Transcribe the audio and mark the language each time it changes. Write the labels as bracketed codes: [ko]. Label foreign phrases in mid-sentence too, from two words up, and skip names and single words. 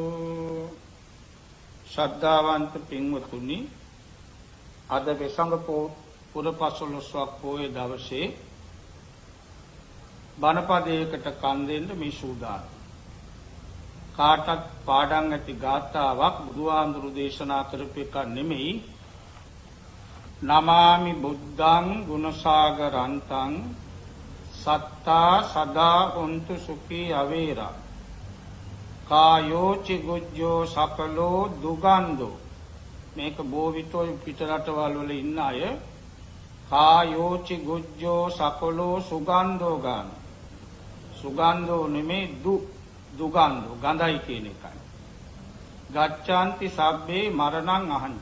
[si] ශ්‍රද්ධාවන්ත පින්වතුනි, අද වෙසඟ පුරපසළොස්වක් පොහොය දවසේ බණපදයකට කන් දෙන්න මේ සූදානම්. කාටත් පාඩම් ඇති ගාථාවක් බුදුහාමුදුරු දේශනා කරපු එක නෙමෙයි. [pi] නමාමි බුද්ධං ගුණසාගරන්තං සත්තා සදා හොන්තු සුඛී අවේරා කායෝචි ගුජ්ජෝ සකලෝ දුගන්ධෝ. [si] මේක බෝවිතෝ පිටරටවල් වල ඉන්න අය [pi] කායෝචි ගුජ්ජෝ සකලෝ සුගන්ධෝ [si] ගන්න. සුගන්ධෝ නෙමේ දුගන්ධෝ ගඳයි කියන එකයි. [pi] ගච්ඡanti සබ්බේ මරණං අහංච.